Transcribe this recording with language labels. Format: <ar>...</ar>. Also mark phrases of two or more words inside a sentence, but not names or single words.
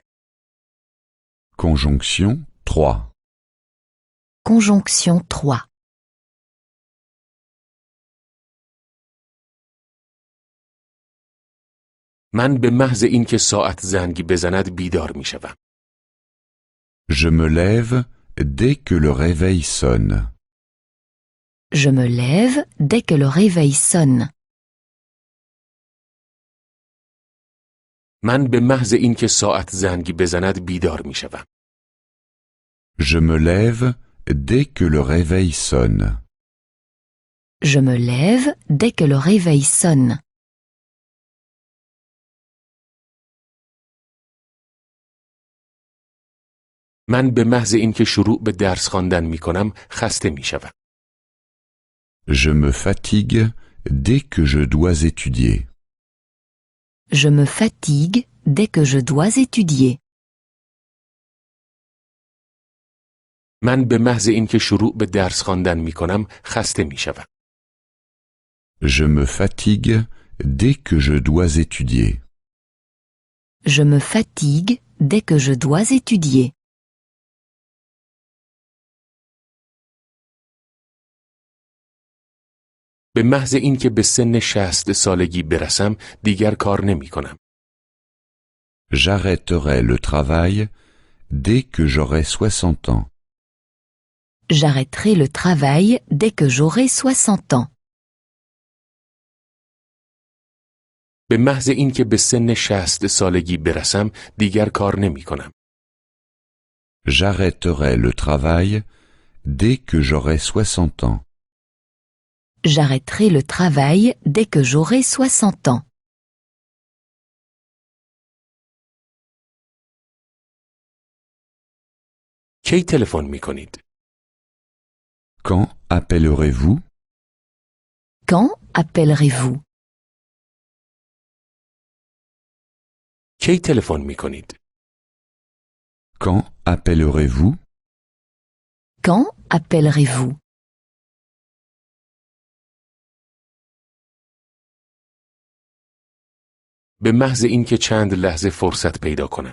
<fr>Conjonction 3 Conjonction 3</fr> <fa>من به محض اینکه ساعت زنگ بزند بیدار می شوم.</fa> <fr>Je me lève dès que le réveil sonne. Je me lève dès que le réveil sonne.</fr> <fa>من به محض اینکه ساعت زنگ بزند بیدار می شوم.</fa> <fr>Je me lève dès que le réveil sonne. Je me lève dès que le réveil sonne.</fr> <fa>من به محض اینکه شروع به درس خواندن می کنم خسته می شوم.</fa> <fr>Je me fatigue dès que je dois étudier. Je me fatigue dès que je dois étudier.</fr> <fa>من به محض اینکه شروع به درس خواندن می کنم خسته می شوم.</fa> <fr>Je me fatigue dès que je dois étudier. Je me fatigue dès que je dois étudier.</fr> <fa>به محض اینکه به سن 60 سالگی برسم دیگر کار نمی کنم.</fa> <fr>J'arrêterai le travail dès que j'aurai 60 ans. J'arrêterai le travail dès que j'aurai 60 ans.</fr> <fa>به محض اینکه به سن 60 سالگی برسم دیگر کار نمی کنم.</fa> <fr>J'arrêterai le travail dès que j'aurai 60 ans. J'arrêterai le travail dès que j'aurai 60 ans.</fr> <fa>کی تلفن می کنید؟</fa> <fr>Quand appellerez-vous? Quand appellerez-vous?</fr> <fa>کی تلفن می کنید؟</fa> <fr>Quand appellerez-vous? Quand appellerez-vous?</fr> <fa>به محض اینکه چند لحظه فرصت پیدا کنم.</fa>